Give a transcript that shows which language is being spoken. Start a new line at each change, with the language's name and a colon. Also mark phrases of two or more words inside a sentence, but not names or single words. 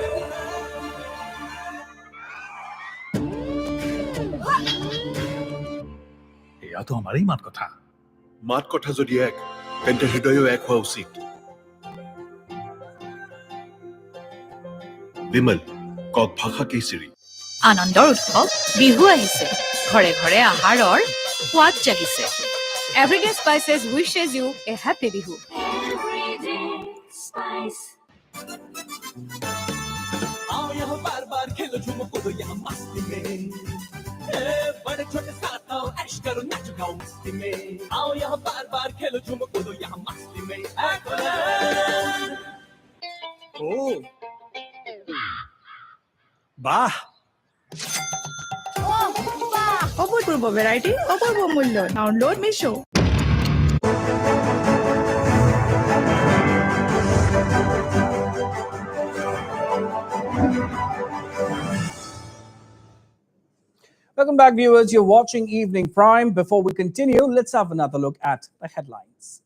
Assamese: এয়াতো আমাৰেই মাত কথা যদি এক তেন্তে হৃদয়ো এক হোৱা উচিত বিমল কক ভাষা কেচিৰি আনন্দৰ উৎসৱ বিহু আহিছে ঘৰে ঘৰে আহাৰৰ সোৱাদ জাগিছে Everyday Spices
English: wishes you a happy Bihu. Everyday Spice.
Hindi: आओ यहाँ बार बार खेलो झूमो कूदो यहाँ मस्ती में बड़े छोटे साथ आओ ऐश करो नाचो गाओ मस्ती में आओ यहाँ बार बार खेलो झूमो कूदो यहाँ मस्ती में Oh. বাহ
Bangla: অভূতপূর্ব ভ্যারাইটি অপূর্ব মূল্য ডাউনলোড মিশো
English: Welcome back, viewers. You're watching Evening Prime. Before we continue, let's have another look at the headlines.